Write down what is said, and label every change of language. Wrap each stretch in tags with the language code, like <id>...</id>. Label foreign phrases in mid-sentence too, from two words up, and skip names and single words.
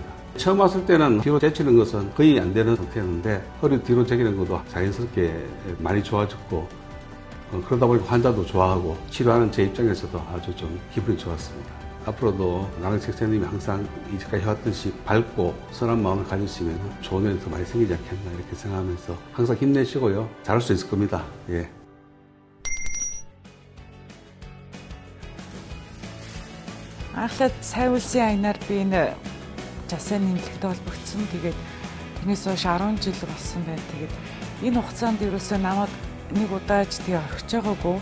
<ko>처음 왔을 때는 뒤로 제치는 것은 거의 안 되는 상태였는데 허리 뒤로 제기는 것도 자연스럽게 많이 좋아졌고 그러다 보니까 환자도 좋아하고 치료하는 제 입장에서도 아주 좀 기분이 좋았습니다. 앞으로도 나랑 책사님이 항상 이제까지 해왔듯이 밝고 선한 마음을 가지시면 좋은 일이 더 많이 생기지 않겠나 이렇게 생각하면서 항상 힘내시고요. 잘할 수 있을 겁니다. 예.</ko> <mn>Анхлаад сайн үлсийн аянаар би энэ жасаа нэмлэгтэй холбогдсон. Тэгээд тэрнээс хойш 10 жил болсон байна. Тэгээд энэ хугацаанд ерөөсөө намайг нэг удааж тэгээ орхиж байгаагүй.</mn>